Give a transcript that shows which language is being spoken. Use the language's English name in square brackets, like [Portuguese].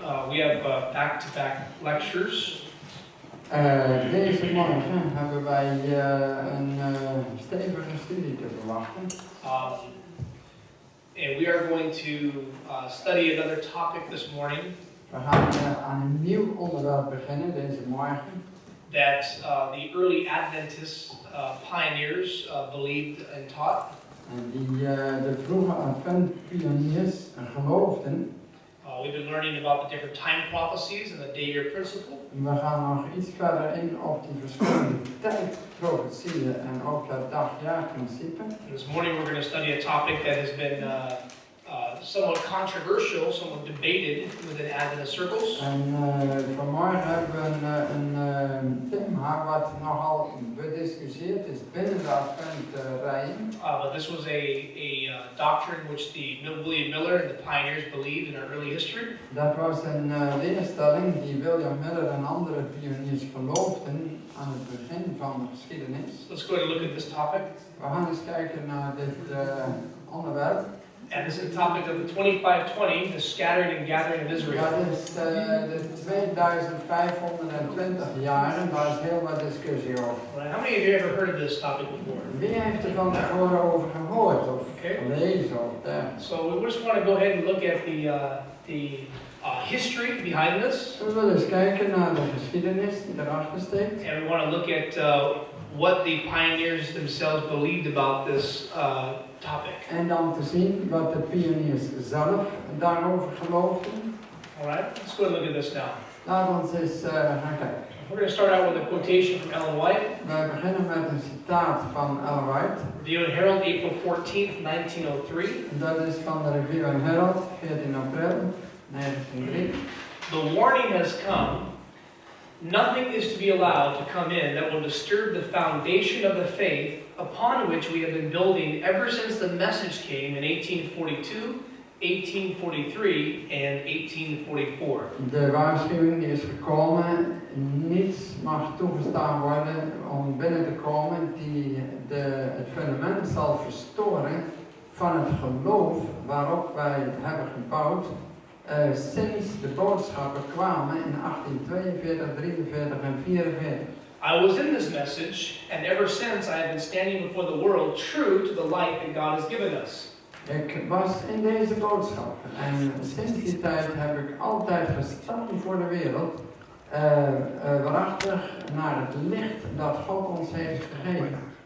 [English] we have back-to-back lectures. [Dutch] Deze morgen hebben wij een stevige studie te verwachten. [English] And we are going to study another topic this morning [Dutch] We gaan aan een nieuw onderwerp beginnen deze morgen. [English] that the early Adventist pioneers believed and taught. [Dutch] En die de vroege Advent pioniers geloofden. [English] We've been learning about the different time prophecies and the day-year principle. [Dutch] We gaan nog iets verder in op die verschillende tijdprofetieën en ook het dag-jaar-principe. [English] This morning we're going to study a topic that has been somewhat controversial, somewhat debated within Adventist circles. [Dutch] En vanmorgen hebben we een thema wat nogal bediscussieerd is binnen de Advent-rijen. [English] But this was a doctrine which William Miller and the pioneers believed in our early history. [Dutch] Dat was een leerstelling die William Miller en andere pioniers geloofden aan het begin van de geschiedenis. [English] Let's go ahead and look at this topic. [Dutch] We gaan eens kijken naar dit onderwerp. [English] And this is the topic of the 2520, the scattering and gathering of Israel. [Dutch] Dat is de 2520 jaren, daar is heel wat discussie over. [English] Right. How many of you ever heard of this topic before? [Dutch] Wie heeft er van tevoren over gehoord of gelezen? [English] So we just want to go ahead and look at the history behind this. [Dutch] We willen eens kijken naar de geschiedenis die erachter steekt. [English] And we want to look at what the pioneers themselves believed about this topic. [Dutch] En dan te zien wat de pioniers zelf daarover geloofden. [English] Alright, let's go and look at this now. [Dutch] Laten we eens gaan kijken. [English] We're going to start out with a quotation from Ellen White. [Dutch] We beginnen met een citaat van Ellen White. [English] Review and Herald, April 14th, 1903. [Dutch] Dat is van de Review and Herald, 14 april 1903. [English] The warning has come. Nothing is to be allowed to come in that will disturb the foundation of the faith upon which we have been building ever since the message came in 1842, 1843 and 1844. [Dutch] De waarschuwing die is gekomen, niets mag toegestaan worden om binnen te komen die het fundament zal verstoren van het geloof waarop wij het hebben gebouwd sinds de boodschappen kwamen in 1842, 43 en 44. [English] I was in this message, and ever since I have been standing before the world true to the light that God has given us. [Dutch] Ik was in deze boodschap en sinds die tijd heb ik altijd gestaan voor de wereld, waarachtig naar het licht dat God ons heeft gegeven.